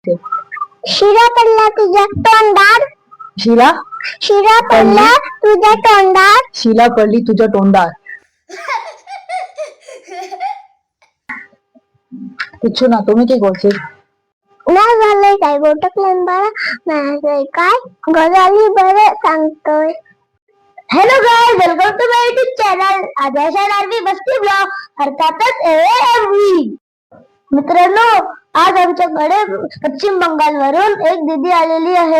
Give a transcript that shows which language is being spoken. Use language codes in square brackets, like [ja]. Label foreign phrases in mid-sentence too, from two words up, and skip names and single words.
[mr] शिरा पडला तुझ्या तोंडात. शिला शिरा पडला तुझ्या तोंडात. शिला पडली तुझ्या तोंडात. [bn] কিছু না, তুমি কি করছিস? [mr] नाही झालंय काय गोटकल्यान बाळा, नाही काय गजाली बरं सांगतोय. [en] Hello guys, welcome to my YouTube channel आद्याशा आरवी बस्ती ब्लॉग, अर्थातच एव्हरी. [mr] मित्रांनो, आज आमच्याकडे पश्चिम बंगाल वरून एक दीदी आलेली आहे.